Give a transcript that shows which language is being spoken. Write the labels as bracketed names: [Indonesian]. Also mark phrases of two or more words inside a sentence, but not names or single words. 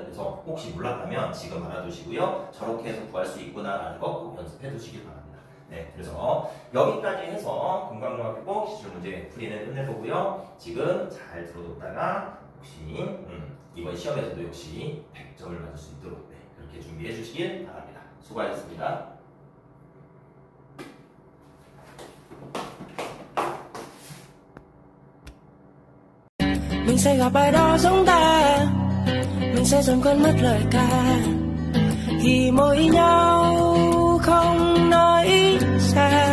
[Korean] 그래서 혹시 몰랐다면 지금 알아두시고요. 저렇게 해서 구할 수 있구나라는 거 꼭 연습해 두시길 바랍니다. 네, 그래서 여기까지 해서 금강중학교 기출 문제 풀이는 끝낼 거고요. 지금 잘 들어뒀다가 혹시 이번 시험에서도 역시 100점을 받을 수 있도록 그렇게 준비해 주시길 바랍니다. 수고하셨습니다. [Vietnamese] Mình sẽ gặp ai đó giống ta, mình sẽ dần quên mất lời ca, khi mỗi nhau không nói ra.